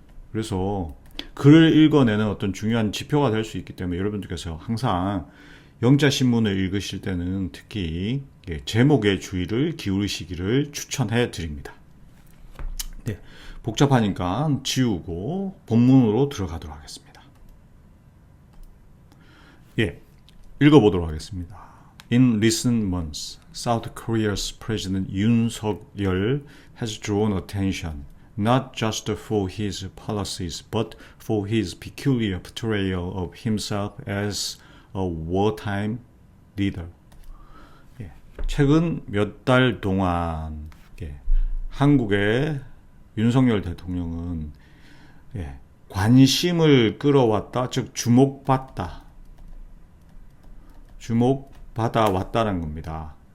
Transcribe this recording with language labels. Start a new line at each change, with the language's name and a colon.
Korean: 그래서 글을 읽어내는 어떤 중요한 지표가 될 수 있기 때문에 여러분들께서 항상 영자신문을 읽으실 때는 특히 제목에 주의를 기울이시기를 추천해 드립니다. 복잡하니까 지우고 본문으로 들어가도록 하겠습니다. 읽어보도록 하겠습니다.
English: In recent months, South Korea's President Yoon Suk-yeol has drawn attention not just for his policies but for his peculiar portrayal of himself as a wartime leader.
Korean: 최근 몇 달 동안 한국의 윤석열 대통령은 관심을 끌어왔다, 즉 주목받아 왔다는 겁니다.